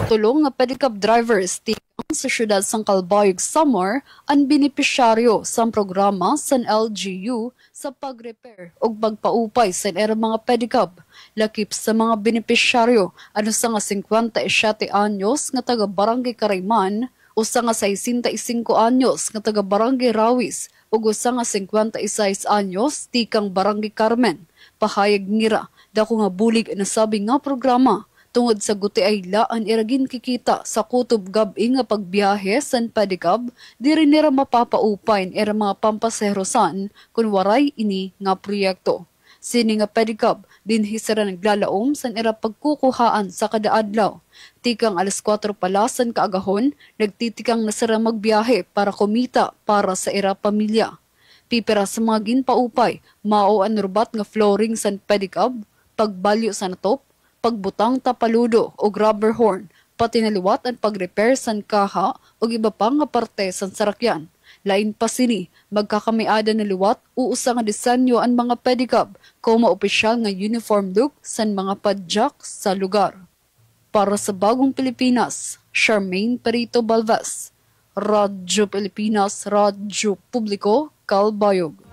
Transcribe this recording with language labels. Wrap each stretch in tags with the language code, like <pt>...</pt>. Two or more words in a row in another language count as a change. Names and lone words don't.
<war>Tulong nga</war> <en>pedicab drivers</en> <war>sa syudad sang Calbayog Samar ang benepisyaryo sa programa san LGU sa pag-repair o pagpaupay sa mga pedicab. Lakip sa mga benepisyaryo ano sa nga 57 anyos nga taga Barangay Karayman o sa nga 65 anyos nga taga Barangay Rawis o sa nga 56 anyos tikang Barangay Carmen. Pahayag nira dako nga bulig na sabi nga programa tungod sa guti ay laan iragin kikita sa kutob gabi nga pagbiyahe san pedicab diri nira mapapaupay era mga pampaserosan kun waray ini nga proyekto. Sini nga pedicab, dinhi sila naglalaom san ira pagkukuhaan sa kada adlaw. Tikang alas 4 pala san kaagahon, nagtitikang na sila magbiyahe para kumita para sa ira pamilya. Pipira sa mga ginpaupay, mao ang rubat nga flooring san pedicab, pagbalyo sa natop, pagbutang tapaludo o</war> <en>rubber horn,</en> <war>pati naliwat ang pag-repair san kaha o iba pang nga parte san sarakyan. Lain pa sini, magkakamiada na liwat, uusa nga disenyo ang mga pedicab, koma opisyal nga</war> <en>uniform look</en> <war>san mga padjak sa lugar. Para sa Bagong Pilipinas, Charmaine Perito Balvas, Radyo Pilipinas, Radyo Publiko, Calbayog.</war>